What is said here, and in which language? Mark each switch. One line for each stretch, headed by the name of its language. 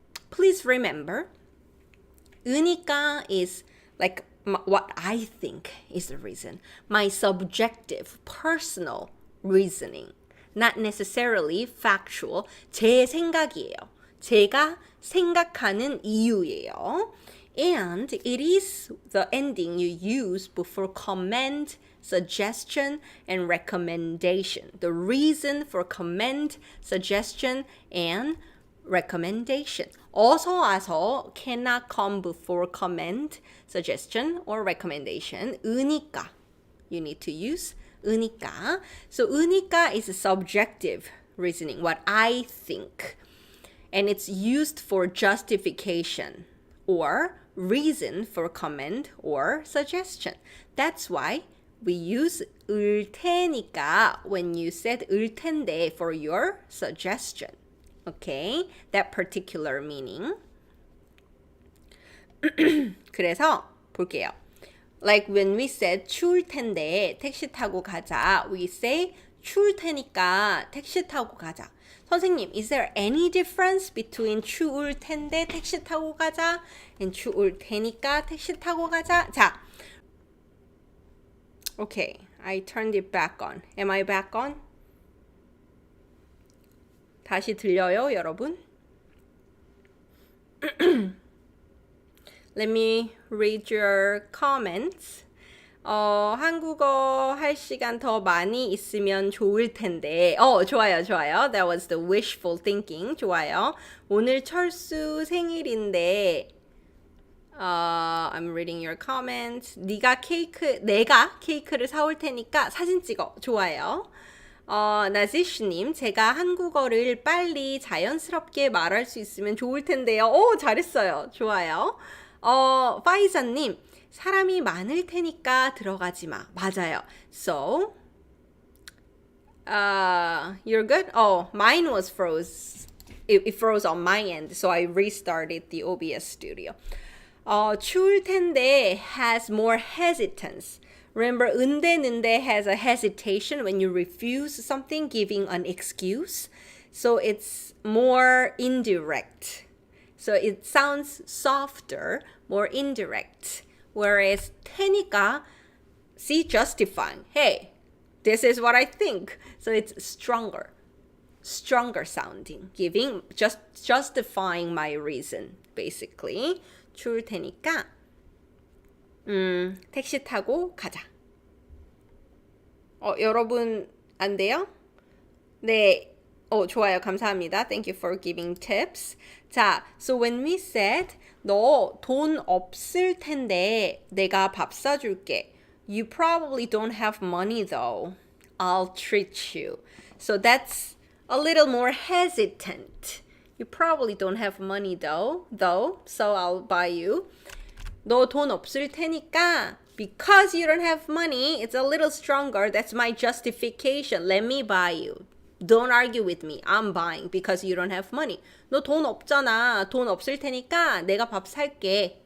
English: Please remember, 으니까 is like what I think is the reason. My subjective, personal reasoning. Not necessarily factual.
Korean: 제 생각이에요. 제가 생각하는 이유예요.
English: And it is the ending you use before comment, suggestion, and recommendation. The reason for comment, suggestion, and recommendation. 어서 와서 cannot come before comment, suggestion, or recommendation.
Korean: 으니까.
English: You need to use 으니까. So 으니까 is a subjective reasoning, what I think. And it's used for justification or reason for comment or suggestion. That's why we use 을 테니까 when you said 을 텐데 for your suggestion. Okay? That particular meaning.
Korean: 그래서 볼게요.
English: Like when we said
Korean: 추울 텐데 택시 타고 가자.
English: We say
Korean: 추울 테니까 택시 타고 가자.
English: 선생님, is there any difference between
Korean: 추울 텐데 택시 타고 가자
English: and
Korean: 추울 테니까 택시 타고 가자?
English: 자, okay, I turned it back on. Am I back on?
Korean: 다시 들려요, 여러분?
English: Let me read your comments.
Korean: 한국어 할 시간 더 많이 있으면 좋을 텐데. 좋아요, 좋아요.
English: That was the wishful thinking.
Korean: 좋아요. 오늘 철수 생일인데.
English: I'm reading your comments.
Korean: 내가 케이크를 사올 테니까 사진 찍어. 좋아요. 나지슈님, 제가 한국어를 빨리 자연스럽게 말할 수 있으면 좋을 텐데요. 잘했어요. 좋아요. 파이사님, 사람이 많을 테니까 들어가지 마. 맞아요.
English: So, you're good? Mine was froze. It froze on my end, so I restarted the OBS studio. 추울 텐데 has more hesitance. Remember, 은데 has a hesitation when you refuse something, giving an excuse. So it's more indirect. So it sounds softer, more indirect. Whereas 테니까, see, justifying. Hey, this is what I think. So it's stronger. stronger sounding, justifying my reason, basically.
Korean: 추울 테니까 택시 타고 가자. 여러분 안 돼요? 네. 좋아요. 감사합니다.
English: Thank you for giving tips.
Korean: 자,
English: so when we said
Korean: 너 돈 없을 텐데 내가 밥 사줄게.
English: You probably don't have money though. I'll treat you. So that's a little more hesitant. You probably don't have money though, so I'll buy you.
Korean: 너 돈 없을 테니까
English: because you don't have money, it's a little stronger. That's my justification. Let me buy you. Don't argue with me. I'm buying because you don't have money.
Korean: 너 돈 없잖아. 돈 없을 테니까 내가 밥 살게.